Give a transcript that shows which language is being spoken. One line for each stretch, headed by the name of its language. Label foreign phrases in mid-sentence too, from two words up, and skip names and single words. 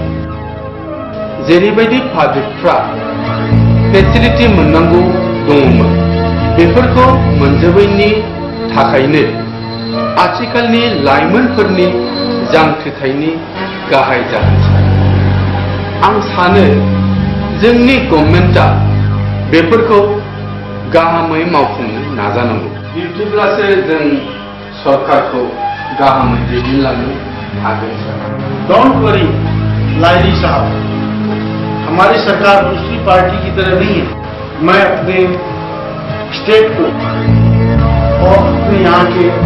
Bodo: जेरैबायदि
English: publicfra facility
Bodo: मोननांगौ दङमोन बेफोरखौ मोनजोबैनि थाखायनो आथिखालनि लाइमोनफोरनि जांख्रिथायनि गाहाय जाहोन आं सानो जोंनि गभर्नमेन्टआ बेफोरखौ गाहामै मावफुंनो नाजानांगौ बिब्दिब्लासो जों सरकारखौ गाहामै दैदेनलांनो हागोन
English: don't worry
Hindi: लाइली साहब हमारी सरकार दूसरी पार्टी की तरह नहीं है मैं अपने स्टेट को और अपने यहाँ के